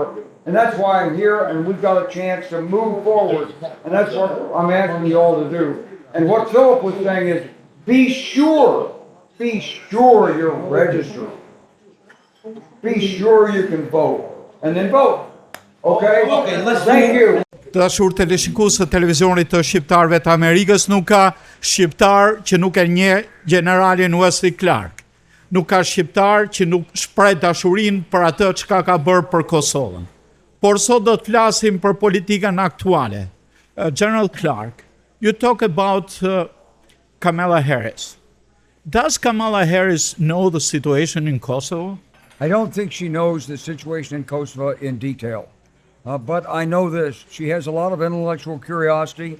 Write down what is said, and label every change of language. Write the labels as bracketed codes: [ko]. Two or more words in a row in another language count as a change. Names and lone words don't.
[en] And that's why I'm here, and we've got a chance to move forward. And that's what I'm asking you all to do. And what Philip was saying is, be sure you're registered. Be sure you can vote. And then vote. Okay, thank you. [sq] Dashur teleshikues të televizionit të shqiptarëve të Amerikës, nuk ka shqiptar që nuk e njeh Gjeneralin Wesley Clark. Nuk ka shqiptar që nuk shpreh dashurinë për atë çka ka bërë për Kosovën. Por sot do të flasim për politikën aktuale. [en] General Clark, you talk about Kamala Harris. Does Kamala Harris know the situation in Kosovo? I don't think she knows the situation in Kosovo in detail. But I know this. She has a lot of intellectual curiosity.